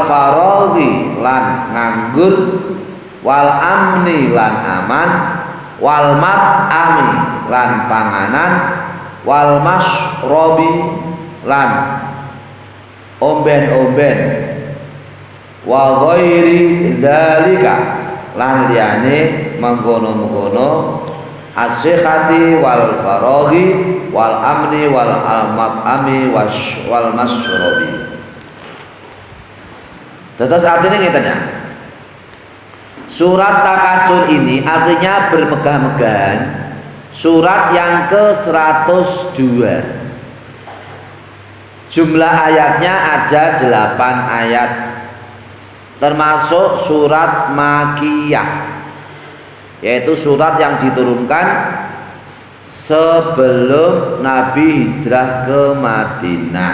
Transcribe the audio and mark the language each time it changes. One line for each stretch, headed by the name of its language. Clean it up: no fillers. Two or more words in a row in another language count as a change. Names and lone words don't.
Arabic: faraghi
Javanese: lan nganggur
Arabic: والأمن
Javanese: lan aman
Arabic: والمطعم
Javanese: lan panganan
Arabic: والمشرب
Javanese: lan omben-omben
Arabic: وغير ذلك
Javanese: lan liyane mengkono-mengkono
Arabic: الصحة والفراغ والأمن والمطعم والمشرب.
Indonesian: Terus artinya ngeten ya. Surat Takasur ini artinya bermegah-megahan. Surat yang ke-102. Jumlah ayatnya ada 8 ayat, termasuk surat Makiyah, yaitu surat yang diturunkan sebelum Nabi hijrah ke Madinah.